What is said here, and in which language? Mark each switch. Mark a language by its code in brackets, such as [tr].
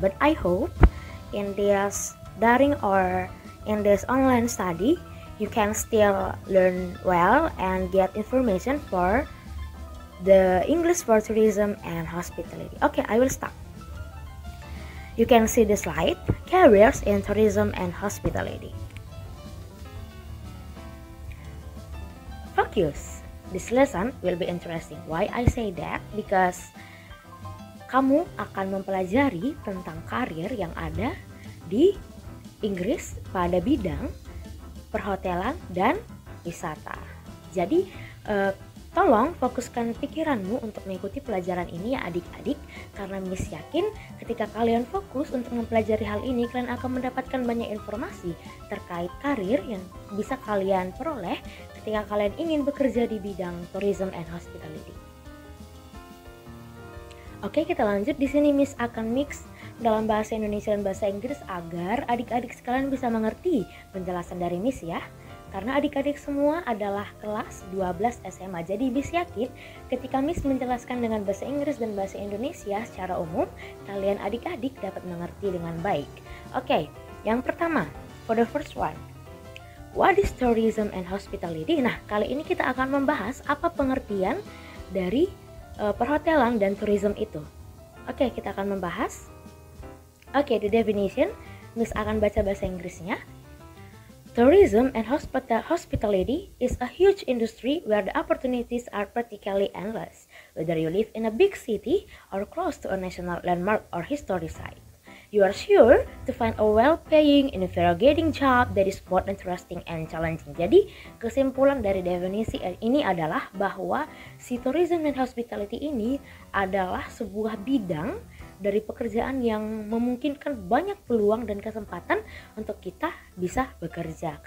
[en] But I hope in this daring or in this online study you can still learn well and get information for the English for tourism and hospitality. Okay, I will start. You can see the slide, careers in tourism and hospitality. Focus. This lesson will be interesting. Why I say that? [id] Because kamu akan mempelajari tentang karir yang ada di Inggris pada bidang perhotelan dan wisata. Jadi tolong fokuskan pikiranmu untuk mengikuti pelajaran ini ya adik-adik, karena Miss yakin ketika kalian fokus untuk mempelajari hal ini, kalian akan mendapatkan banyak informasi terkait karir yang bisa kalian peroleh ketika kalian ingin bekerja di bidang tourism and hospitality. Oke, kita lanjut. Di sini Miss akan mix dalam bahasa Indonesia dan bahasa Inggris agar adik-adik sekalian bisa mengerti penjelasan dari Miss ya. Karena adik-adik semua adalah kelas 12 SMA. Jadi Miss yakin ketika Miss menjelaskan dengan bahasa Inggris dan bahasa Indonesia secara umum, kalian adik-adik dapat mengerti dengan baik. Oke, yang pertama, [en] for the first one. What is tourism and hospitality? [id] Nah, kali ini kita akan membahas apa pengertian dari perhotelan dan tourism itu. Oke, kita akan membahas. Oke, [en] the definition. [id] Miss akan baca bahasa Inggrisnya. [en] Tourism and hospitality is a huge industry where the opportunities are practically endless, whether you live in a big city or close to a national landmark or historic site. You are sure to find a well-paying, invigorating job that is both interesting and challenging. [id] Jadi, kesimpulan dari definisi ini adalah bahwa si tourism and hospitality ini adalah sebuah bidang dari pekerjaan yang memungkinkan banyak peluang dan kesempatan untuk kita bisa bekerja.